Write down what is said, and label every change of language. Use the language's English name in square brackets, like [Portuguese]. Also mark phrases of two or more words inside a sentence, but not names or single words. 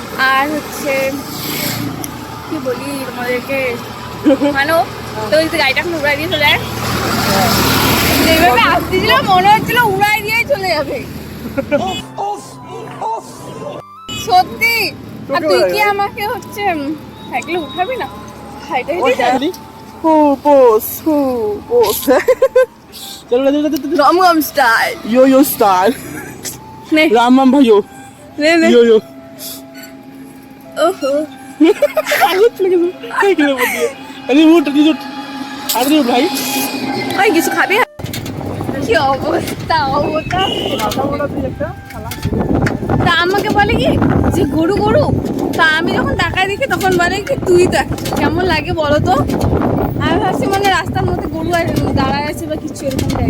[Bangla] আর হচ্ছে কি বলি তোমাদেরকে, মানো তো ওই যে গাড়িটা এখন উড়াই দিয়ে চলে যায়, যেভাবে আসতেছিল মনে হচ্ছিল উড়াই দিয়ে চলে যাবে সত্যি। আর তুই কি আমাকে হচ্ছে সাইকেলে উঠাবি না? হাইটে [Hindi] चलो [Bangla] রমরম স্টাইল [Hindi] यो यो स्टार [Bangla] নে [Hindi] राम राम भाइयों [Bangla] নে নে यो यो ওহো [Hindi] आगे चले गए साइकिल में दिए अरे उठ अरे भाई [Bangla] ভাই কিছু খাবি? কি অবস্থা অবস্থা। তা আমাকে বলে কি যে গরু গরু, তা আমি যখন টাকায় দেখি তখন বলে কি তুই তো একটা। কেমন লাগে বলো তো? আমি ভাবছি মানে রাস্তার মধ্যে গরু আর দাঁড়ায় আছে বা কিছু এরকম টাইপ।